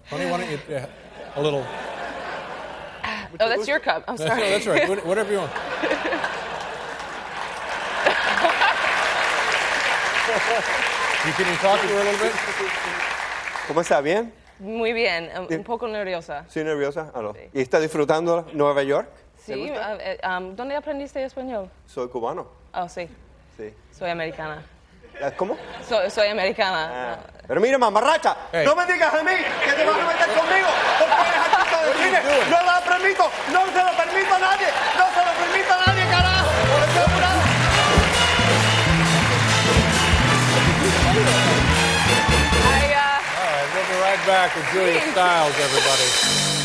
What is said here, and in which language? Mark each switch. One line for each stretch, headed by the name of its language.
English: Tony, why don't you a little? Oh, that's your cup. I'm sorry. No, that's right. Whatever you want. Can you talk to her a little bit?
Spanish: ¿Cómo está? ¿Bien? Muy bien. Un poco nerviosa. ¿Sí, nerviosa? Sí. ¿Y está disfrutando Nueva York? Sí. ¿Dónde aprendiste español? Soy cubano. Oh, sí. Sí. Soy americana. ¿Cómo? Soy americana. Pero mira, mamarracha, no me digas a mí que te vas a meter conmigo porque eres artista de cine. No lo permito, no se lo permito a nadie, no se lo permito a nadie, carajo.
English: All right, we'll be right back with Julia Stiles, everybody.